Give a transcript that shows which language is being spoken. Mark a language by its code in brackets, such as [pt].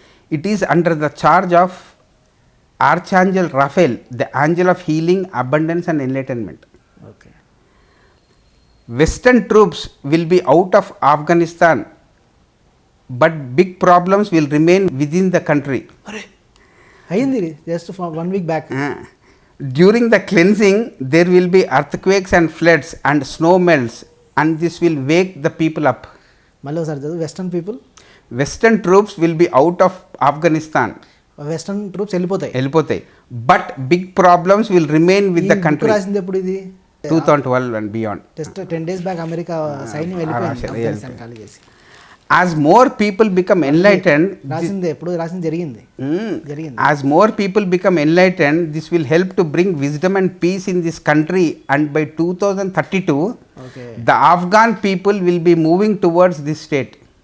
[en] It is under the charge of archangel Raphael, the angel of healing, abundance and enlightenment. Okay. Western troops will be out of Afghanistan, but big problems will remain within the country. అయింది just 1 week back. During the cleansing, there will be earthquakes and floods and snow melts, and this will wake the people up. [te] మళ్ళీ ఒకసారి చదువు. [en] Western people, Western troops will be out of Afghanistan. [te] Western troops వెళ్ళిపోతాయి. వెళ్ళిపోతాయి. [en] But big problems will remain with the [te] ఈ book [en] country. [te] రాసింది ఎప్పుడు ఇది? [en] 2012 and beyond. Just 10 days back [te] America సైన్యం వెళ్ళిపోయింది రాశారు, ఆఫ్ఘనిస్తాన్ ఖాళీ చేసి. [en] As more people become enlightened, [te] రాసింది ఎప్పుడు రాసింది జరిగింది. జరిగింది. [en] as more people become enlightened, this will help to bring wisdom and peace in this country, and by 2032, okay the Afghan people will be moving towards this state.